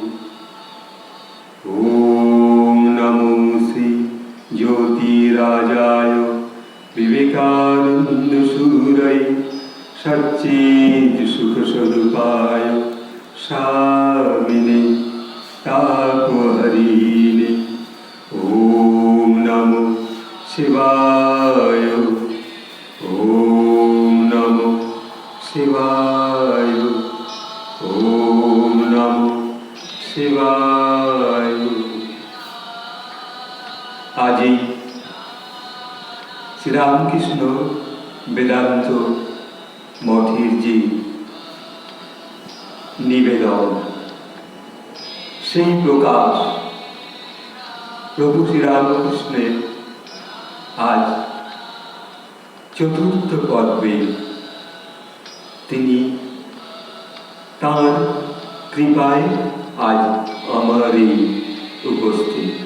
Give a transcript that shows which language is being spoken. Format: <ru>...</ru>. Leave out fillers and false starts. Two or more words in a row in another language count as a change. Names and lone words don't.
<sa>ॐ नमो श्री ज्योतिराजाय विवेकानन्दसूरये सच्चित्सुखस्वरूपाय स्वामिने तापहरिणे। ॐ नमो शिवाय। ॐ नमो शिवाय। ॐ नमो शिवाय।</sa> <bn>आज শ্রীরামকৃষ্ণ বেদান্ত মঠের যে নিবেদন, সেই প্রকাশ প্রভু শ্রীরামকৃষ্ণের আজ চতুর্থ পর্বে তিনি তাঁর কৃপায় আজ আমার এই উপস্থিত।</bn>